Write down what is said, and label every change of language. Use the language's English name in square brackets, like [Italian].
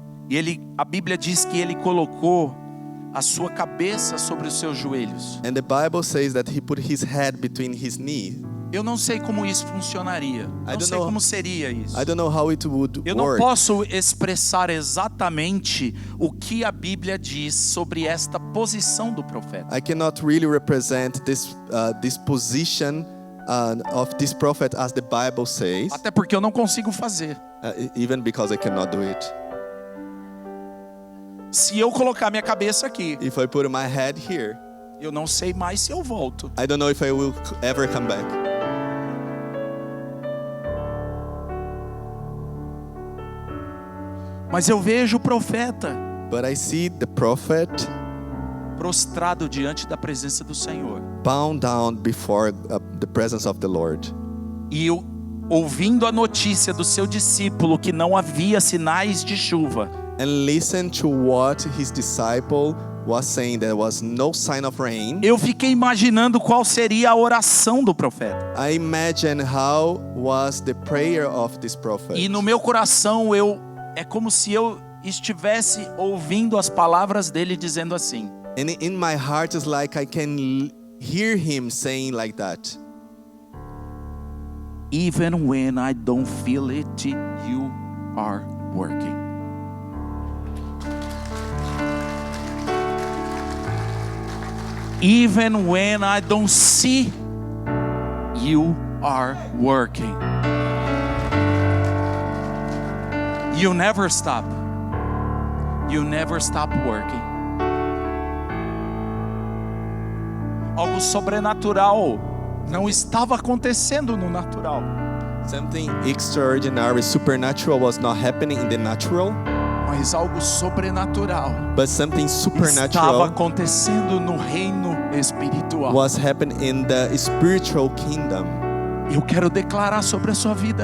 [Portuguese] E a Bíblia diz que ele colocou a sua cabeça sobre os seus joelhos. [English] And the Bible says that he put his head between his knees. [Portuguese] Eu não sei como isso funcionaria. Não sei como seria isso. [English] I don't know how it would [Portuguese] Eu não [English] work. [Portuguese] posso expressar exatamente o que a Bíblia diz sobre esta posição do profeta. [English] I cannot really represent this position of this prophet as the Bible says, [Portuguese] Até porque eu não consigo fazer. [English] even because I cannot do it. [Portuguese] Se eu colocar minha cabeça aqui, [English] If I put my head here, [Portuguese] eu não sei mais se eu volto. [English] I don't know if I will ever come back. [Portuguese] Mas eu vejo o profeta [English] But I see the prophet [Portuguese] prostrado diante da presença do Senhor. [English] bound down before the presence of the Lord. [Portuguese] E eu, ouvindo a notícia do seu discípulo que não havia sinais de chuva, [English] And listen to what his disciple was saying, there was no sign of rain. [Portuguese] eu fiquei imaginando qual seria a oração do profeta. [English] I imagine how was the prayer of this prophet. [Portuguese] E no meu coração eu É como se eu estivesse ouvindo as palavras dele dizendo assim: [English] And in my heart is like I can hear him saying like that. Even when I don't feel it, you are working. Even when I don't see, you are working. You never stop. You never stop working. [Portuguese] Algo sobrenatural não estava acontecendo no natural. [English] Something extraordinary, supernatural was not happening in the natural, [Portuguese] Mas algo sobrenatural [English] but something [Portuguese] estava [English] supernatural [Portuguese] acontecendo no reino espiritual. [English] was happening in the spiritual kingdom. [Portuguese] Eu quero declarar sobre a sua vida